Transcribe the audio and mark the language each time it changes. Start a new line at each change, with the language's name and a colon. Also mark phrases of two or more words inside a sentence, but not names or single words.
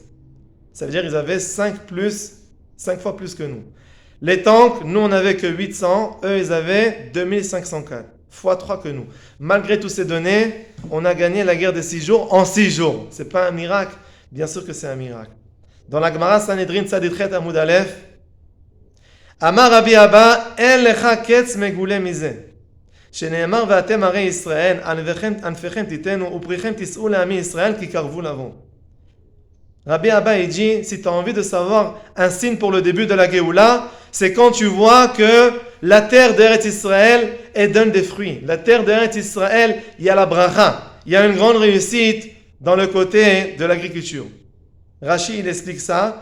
French: Ça veut dire qu'ils avaient 5 fois plus que nous. Les tanks, nous, on n'avait que 800. Eux, ils avaient 2504. fois 3 que nous. Malgré toutes ces données, on a gagné la guerre des 6 jours en 6 jours. C'est pas un miracle? Bien sûr que c'est un miracle. Dans la
Hebrew: Gemara Sanhedrin צדי חית עמוד אלף, אמר רבי אבא, אין לך קץ מגולה מזה. שנאמר ואתם הרי ישראל, ענפיכם תיתנו ופריכם תישאו לעמי ישראל כי קרבו לבוא.
French: Rabbi Abba il dit, si tu as envie de savoir un signe pour le début de la Géoula, c'est quand tu vois que la terre d'Eretz Israël, elle donne des fruits. La terre d'Eretz Israël, il y a la bracha. Il y a une grande réussite dans le côté de l'agriculture. Rashi, il explique ça.